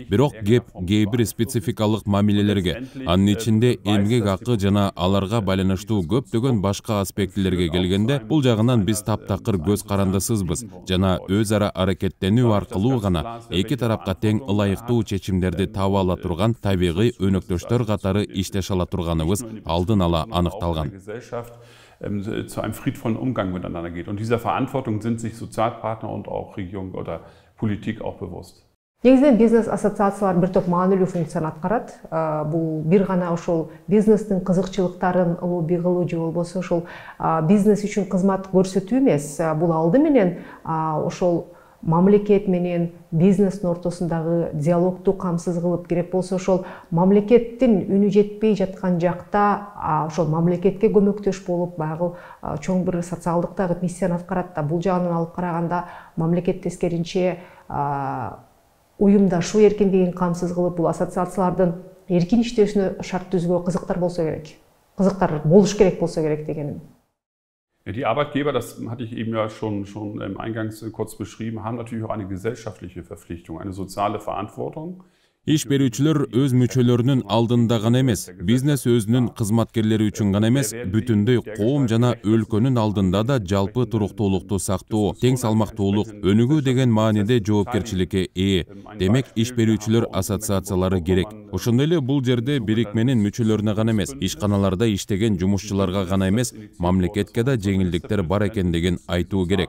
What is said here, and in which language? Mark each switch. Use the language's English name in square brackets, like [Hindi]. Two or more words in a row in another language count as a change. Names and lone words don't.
[Kyrgyz] Бирок кеп кээ бир спецификалык мамилелерге, анын ичинде эмгек акы жана аларга байланыштуу көптөгөн башка аспектилерге келгенде, бул жагынан биз таптакыр көз карандысызбыз жана өз ара аракеттенүү аркылуу гана эки тарапка тең ылайыктуу чечимдерди таба ала турган табигый өнөктөштөр катары иштеше ала турганыбыз алдын ала аныкталган. [German] Zu einem friedvollen Umgang miteinander geht. Und dieser Verantwortung sind sich Sozialpartner und auch Regierung oder Politik auch bewusst. [Kyrgyz] Негизинен бизнес ассоциациялар бир топ маанилүү функцияны аткарат. Бул бир гана ошол бизнестин кызыкчылыктарын лобби кылуу же болбосо ошол бизнес үчүн кызмат көрсөтүү эмес. Бул алды менен ошол мамлекет менен бизнестин ортосундагы диалогду камсыз кылып, керек болсо ошол мамлекеттин үнү жетпей жаткан жакта ошол мамлекетке көмөктөш болуп, баягы чоң бир социалдык дагы миссияны аткарат да. Бул жагынан алып караганда мамлекет тескеринче уюмдашу эркиндигин камсыз кылып, бул ассоциациялардын эркин иштөөсүнө шарт түзүүгө кызыктар болсо керек. Кызыктар болуш керек болсо керек дегеним. [German] Die Arbeitgeber, das hatte ich eben ja schon eingangs kurz beschrieben, haben natürlich auch eine gesellschaftliche Verpflichtung, eine soziale Verantwortung. [Kyrgyz] Иш берүүчүлөр өз мүчөлөрүнүн алдында гана эмес, бизнес өзүнүн кызматкерлери үчүн гана эмес, бүтүндөй коом жана өлкөнүн алдында да жалпы туруктуулукту сактоо, тең салмактуулук, өнүгүү деген мааниде жоопкерчиликке ээ. Демек, иш берүүчүлөр ассоциациялары керек. Ошондой эле бул жерде бирикменин мүчөлөрүнө гана эмес, ишканаларда иштеген жумушчуларга гана эмес, мамлекетке да жеңилдиктер бар экендигин айтуу керек.